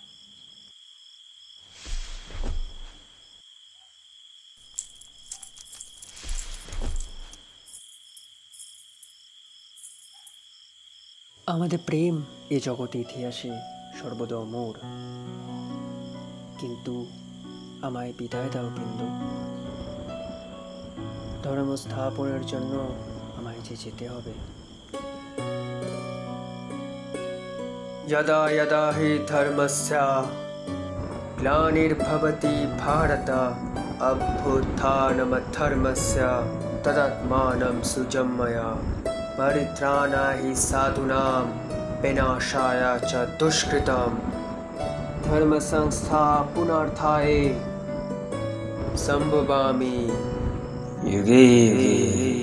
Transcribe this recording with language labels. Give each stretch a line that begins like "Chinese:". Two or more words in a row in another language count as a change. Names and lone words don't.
Bangla: আমাদের প্রেম এ জগতে ইতিহাসে সর্বদা অমর, কিন্তু আমায় বিদায় দাও বৃন্দ। ধর্ম স্থাপনের জন্য আমায় যে যেতে হবে।
Sanskrit: यदा यदा हि धर्मस्य ग्लानिर्भवति भारत अभ्युत्थानमधर्मस्य तदात्मानं सुजन्मय परित्राणाय हि साधूनां विनाशाय च दुष्कृतं धर्म संस्था पुनरुत्थाये संभवामि युगे युगे।